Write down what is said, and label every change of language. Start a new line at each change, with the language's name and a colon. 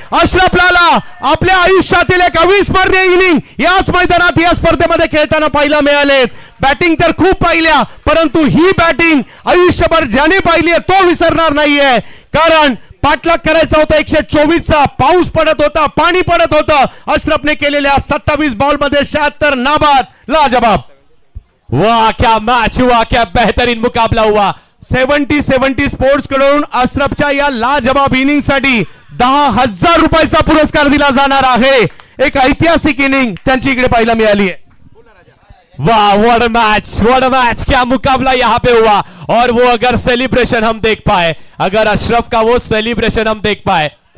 Marathi: अशरफला आपल्या आयुष्यातील एक अविस्मरणीय इनिंग याच मैदानात या स्पर्धेमध्ये खेळताना पाहायला मिळाले. बॅटिंग तर खूप पाहिल्या, परंतु ही बॅटिंग आयुष्यभर ज्याने पाहिली तो विसरणार नाहीये. कारण पाठलाग करायचा होता 124चा. पाऊस पडत होता, पाणी पडत होतं. अशरफने केलेल्या 27 बॉल मध्ये 76 नाबाद. लाजवाब.
Hindi: वाह क्या मैच हुआ, क्या बेहतरीन मुकाबला हुआ.
Marathi: 70 स्पोर्ट्स कडून अशरफच्या या लाजवाब इनिंग साठी 10,000 रुपयाचा पुरस्कार दिला जाणार आहे. एक ऐतिहासिक इनिंग त्यांची इकडे पाहायला मिळाली आहे.
Hindi: वाह
English: what a match,
Hindi: क्या मुकाबला यहाँ पे हुआ. और वो अगर सेलिब्रेशन हम देख पाए, अगर अशरफ का वो सेलिब्रेशन हम देख पाए.